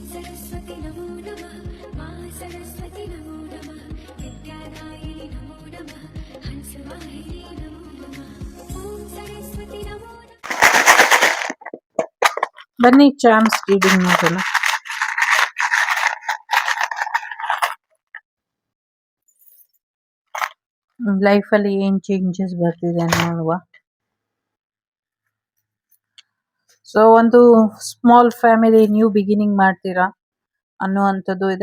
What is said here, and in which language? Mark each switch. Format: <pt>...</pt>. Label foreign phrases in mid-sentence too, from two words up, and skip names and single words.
<sa>सरस्वती नमो नमः मा सरस्वती नमो नमः विद्यादायिनि नमो नमः हंसवाहिनी नमो नमः ॐ सरस्वती नमो</sa> <kn>ಬನ್ನಿ</kn> <en>charms reading</en> <kn>ನೋಡೋಣ. ಲೈಫಲ್ಲಿ ಏನ್ ಚೇಂಜಸ್ ಬರ್ತಿದೆ ನೋಡುವ. ಸೊ ಒಂದು</kn> <en>small family new beginning</en> <kn>ಮಾಡ್ತೀರಾ ಅನ್ನುವಂಥದ್ದು ಇದೆ.</kn>